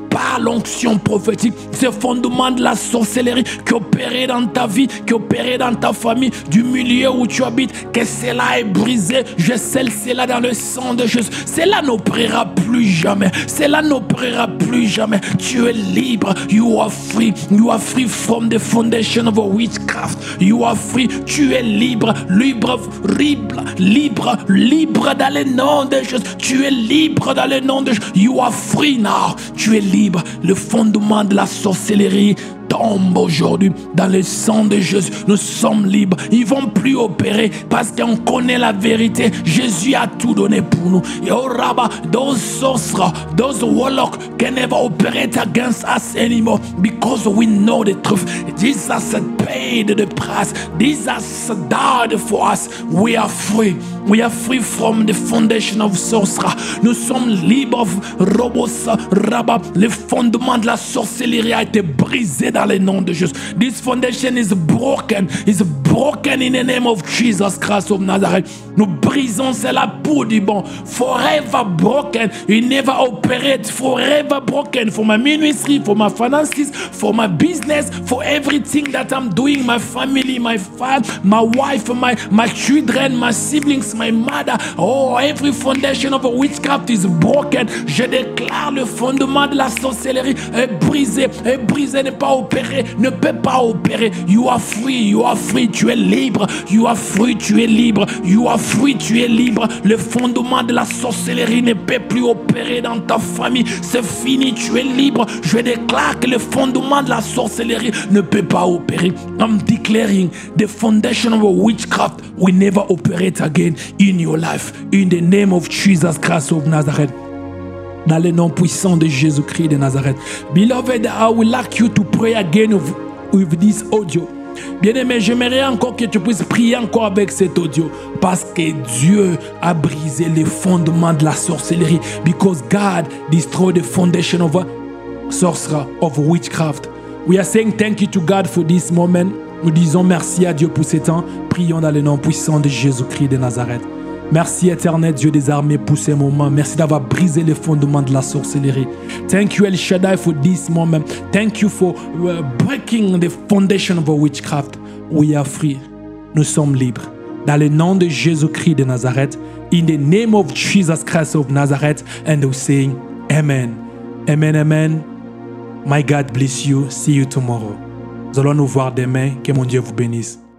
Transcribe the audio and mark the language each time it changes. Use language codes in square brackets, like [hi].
[fr] par l'onction prophétique, ce fondement de la sorcellerie qui opérait dans ta vie, qui opérait dans ta famille, du milieu où tu habites, que cela est brisé. Je scelle cela dans le sang de Jésus. Cela n'opérera plus jamais. Cela n'opérera plus jamais. Tu es libre. [en] You are free. You are free from the foundation of witchcraft. You are free. [fr] Tu es libre. Libre, libre, libre, libre dans le nom de Jésus. Tu es libre dans le nom de Jésus. [en] You are free now. [fr] Tu es libre. Le fondement de la sorcellerie tombe aujourd'hui dans le sang de Jésus. Nous sommes libres. Ils ne vont plus opérer parce qu'on connaît la vérité. Jésus a tout donné pour nous. [en] Et oh Rabba, those sorcerers, those warlocks can never operate against us anymore because we know the truth. Jesus paid the price. Jesus died for us. We are free. We are free from the foundation of sorcerer. [fr] Nous sommes libres. Robos, Rabba, le fondement de la sorcellerie a été brisé dans le nom de Jésus. [en] This foundation is broken. Is broken in the name of Jesus Christ of Nazareth. [fr] Nous brisons cela pour du bon. [en] Forever broken. You never operate. Forever broken for my ministry, for my finances, for my business, for everything that I'm doing. My family, my father, my wife, my children, my siblings, my mother. Oh, every foundation of witchcraft is broken. [fr] Je déclare le fondement de la sorcellerie est brisé, ne pas opérer, ne peut pas opérer. [en] You are free, [fr] tu es libre. [en] You are free, tu es libre. You are free, [fr] tu es libre. Le fondement de la sorcellerie ne peut plus opérer dans ta famille. C'est fini, tu es libre. Je déclare que le fondement de la sorcellerie ne peut pas opérer. [en] I'm declaring the foundation of witchcraft will never operate again in your life. In the name of Jesus Christ of Nazareth. [fr] Dans le nom puissant de Jésus-Christ de Nazareth. [en] Beloved, I would like you to pray again with this audio. [fr] Bien-aimé, j'aimerais encore que tu puisses prier encore avec cet audio. Parce que Dieu a brisé les fondements de la sorcellerie. [en] Because God destroyed the foundation of sorcerer, of witchcraft. We are saying thank you to God for this moment. [fr] Nous disons merci à Dieu pour ce temps. Prions dans le nom puissant de Jésus-Christ de Nazareth. Merci éternel Dieu des armées pour ces moments. Merci d'avoir brisé les fondements de la sorcellerie. [en] Thank you El Shaddai for this moment. Thank you for breaking the foundation of witchcraft. We are free. [fr] Nous sommes libres. Dans le nom de Jésus-Christ de Nazareth. [en] In the name of Jesus Christ of Nazareth. And we say Amen. Amen, amen. My God bless you. See you tomorrow. [fr] Nous allons nous voir demain. Que mon Dieu vous bénisse.